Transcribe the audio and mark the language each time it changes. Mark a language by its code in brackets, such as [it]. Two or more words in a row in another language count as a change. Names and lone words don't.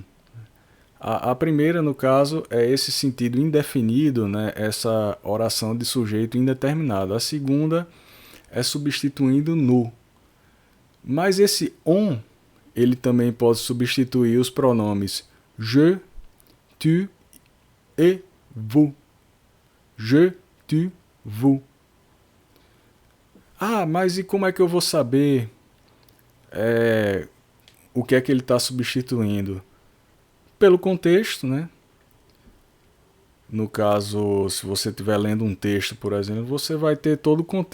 [pt] A primeira, no caso, é esse sentido indefinido, né? Essa oração de sujeito indeterminado. A segunda é substituindo nous. Mas esse on, ele também pode substituir os pronomes [fr] je, tu et vous. Je, tu, vous. [pt] Ah, mas e como é que eu vou saber o que é que ele está substituindo? Pelo contexto, né? No caso, se você estiver lendo um texto, por exemplo, você vai ter todo o contexto.